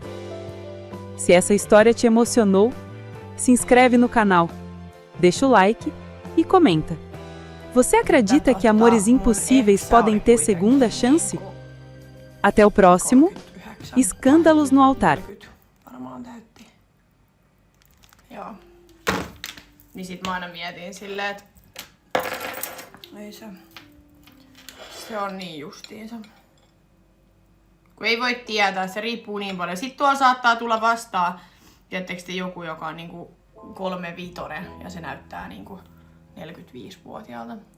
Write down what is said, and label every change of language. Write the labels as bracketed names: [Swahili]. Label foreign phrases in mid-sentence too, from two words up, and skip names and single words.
[Portuguese] Se essa história te emocionou, se inscreve no canal. deixa o like e comenta. Você acredita que amores impossíveis podem ter segunda chance? Até o próximo Escândalos no Altar. [Finnish] Varmaan täytti. Joo. Niin sit mä aina mietin silleen, että ei se on niin justiinsa. Kun ei voi tietää, se riippuu niin paljon. Sitten tuolla saattaa tulla vastaan, tiedättekö te, joku, joka on niinku 35 ja se näyttää niinku 45-vuotiaalta.